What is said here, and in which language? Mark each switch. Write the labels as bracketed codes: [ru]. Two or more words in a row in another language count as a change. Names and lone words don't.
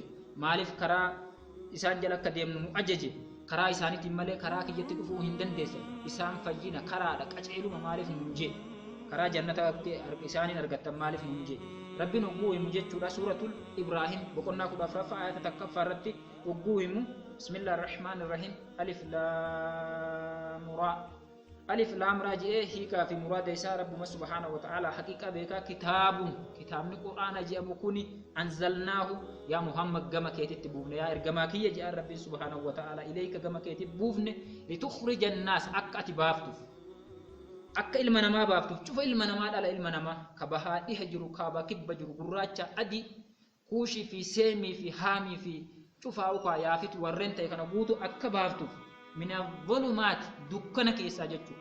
[om] Maaliif karaa isaan jala akka deemnu nu ajaje? Karaa isaaniitiin malee karaa kiyyatti dhufuu hin dandeessan. Isaan fayyina karaadha qaceeluma maaliif nu jee? Karaa jannata isaaniin argattan maaliif nu jee? Rabbiin ogguu himu jechuudha suuratul Ibraahim boqonnaa 14 ayata takkaffaa irratti ogguu himu [ar] بسم الله الرحمن الرحيم الف لام را الف لام را [om] jee hiikaa fi muraada isaa rabbuma [ar] سبحانه وتعالى [om] haqiqa beekaa kitaabni qur'aana jedhamu kuni [ar] أنزلناه يا محمد [om] gama keetitti buufne yaa ergamaa kiyya jedhan rabbiin [ar] سبحانه وتعالى إليك [om] gama keetitti buufne [ar] لتخرج الناس [om] akka ati baaftuuf akka ilma namaa baaftuuf cufa ilma namaa dhala ilma namaa ka bahaa dhiha jiru kaaba kibba jiru gurraacha adii kuushii fi seemii fi haamii fi cufaa ukaa yaafitu warreen ta'e kana guutu akka baaftuuf [ar] من الظلمات [om] dukkana keessaa jechuudha.